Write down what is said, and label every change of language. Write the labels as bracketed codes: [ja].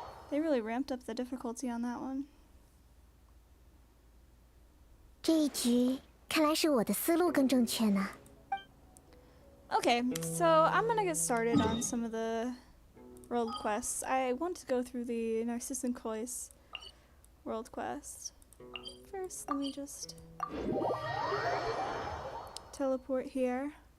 [en] They really ramped up the difficulty on that one. [zh] 这一局看来是我的思路更正确呢。 [en] Okay, so I'm gonna get started on some of the world quests. I want to go through the Narzissenkreuz world quest. First, let me just teleport here.